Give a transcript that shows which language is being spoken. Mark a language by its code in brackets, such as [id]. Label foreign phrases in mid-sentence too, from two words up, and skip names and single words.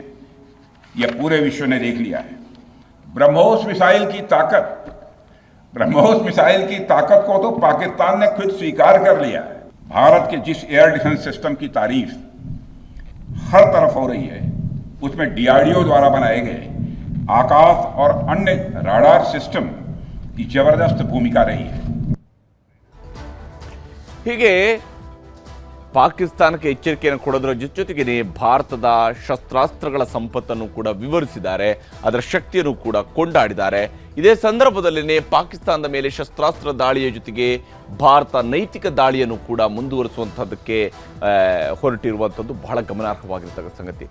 [hi] यह पूरे विश्व ने देख लिया है. ब्रह्मोस मिसाइल की ताकत को तो पाकिस्तान ने खुद स्वीकार कर लिया है. भारत के जिस एयर डिफेंस सिस्टम की तारीफ हर तरफ हो रही है, उसमें डीआरडीओ द्वारा बनाए गए आकाश और अन्य राडार सिस्टम की जबरदस्त भूमिका रही है. [kn] ಹೀಗೆ ಪಾಕಿಸ್ತಾನಕ್ಕೆ ಎಚ್ಚರಿಕೆಯನ್ನು ಕೊಡೋದರ ಜೊತೆಗೇನೆ ಭಾರತದ ಶಸ್ತ್ರಾಸ್ತ್ರಗಳ ಸಂಪತ್ತನ್ನು ಕೂಡ ವಿವರಿಸಿದ್ದಾರೆ, ಅದರ ಶಕ್ತಿಯನ್ನು ಕೂಡ ಕೊಂಡಾಡಿದ್ದಾರೆ. ಇದೇ ಸಂದರ್ಭದಲ್ಲೇ ಪಾಕಿಸ್ತಾನದ ಮೇಲೆ ಶಸ್ತ್ರಾಸ್ತ್ರ ದಾಳಿಯ ಜೊತೆಗೆ ಭಾರತ ನೈತಿಕ ದಾಳಿಯನ್ನು ಕೂಡ ಮುಂದುವರಿಸುವಂಥದ್ದಕ್ಕೆ ಹೊರಟಿರುವಂಥದ್ದು ಬಹಳ ಗಮನಾರ್ಹವಾಗಿರ್ತಕ್ಕಂಥ ಸಂಗತಿ.